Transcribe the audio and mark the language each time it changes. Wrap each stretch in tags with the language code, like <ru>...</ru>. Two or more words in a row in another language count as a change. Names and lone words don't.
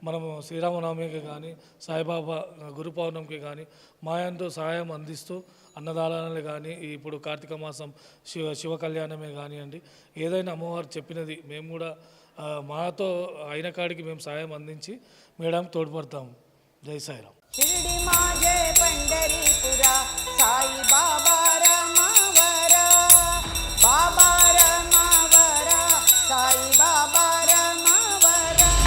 <te>మనము శ్రీరామనవమికి కానీ సాయిబాబా గురు పౌర్ణమికి కానీ మాయంతో సహాయం అందిస్తూ అన్నదానాలు కానీ ఇప్పుడు కార్తీక మాసం శివ కళ్యాణమే కానివ్వండి, ఏదైనా అమ్మవారు చెప్పినది మేము కూడా మాతో అయిన కాడికి మేము సాయం అందించి మేడం తోడ్పడతాము. జై సాయిరామ్.</te> <mr>शिरडी माझे पंढरीपुरा साई बाबा रमावरा, बाबा रमावरा, साई बाबा रमावरा.</mr>